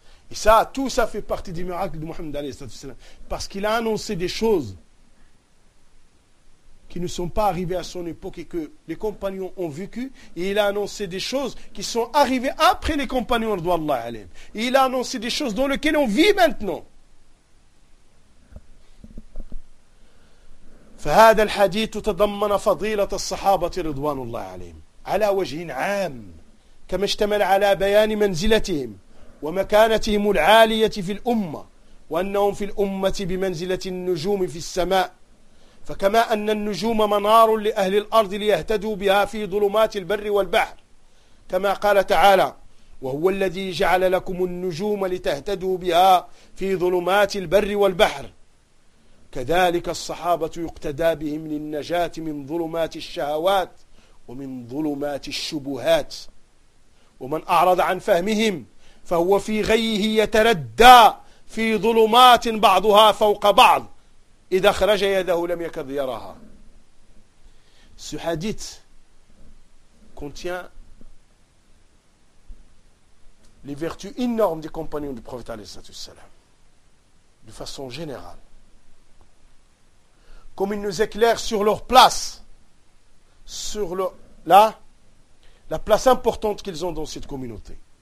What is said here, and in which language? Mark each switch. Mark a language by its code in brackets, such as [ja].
[fr] Et ça, tout ça fait partie des miracles de Mohammed alayhi salatu wa sallam. Parce qu'il a annoncé des choses qui ne sont pas arrivés à son époque et que les compagnons ont vécu. Et il a annoncé des choses qui sont arrivées après les compagnons, radhiyallahu anhum. Et il a annoncé des choses dans lesquelles on vit maintenant. [ar] فهذا الحديث تضمن فضيلة الصحابة رضوان الله عليهم على وجه عام كما اشتمل على بيان منزلتهم ومكانتهم العالية في الأمة وأنهم في الأمة بمنزلة النجوم في السماء فكما أن النجوم منار لأهل الأرض ليهتدوا بها في ظلمات البر والبحر كما قال تعالى وهو الذي جعل لكم النجوم لتهتدوا بها في ظلمات البر والبحر كذلك الصحابة يقتدى بهم للنجاة من ظلمات الشهوات ومن ظلمات الشبهات ومن أعرض عن فهمهم فهو في غيه يتردى في ظلمات بعضها فوق بعض إذا خرج يده لم يكد يراها. [fr] Ce hadith contient les vertus énormes des compagnons du prophète alayhi salatu wasalam de façon générale. Comme il nous éclaire sur leur place, sur la place importante qu'ils ont dans cette communauté.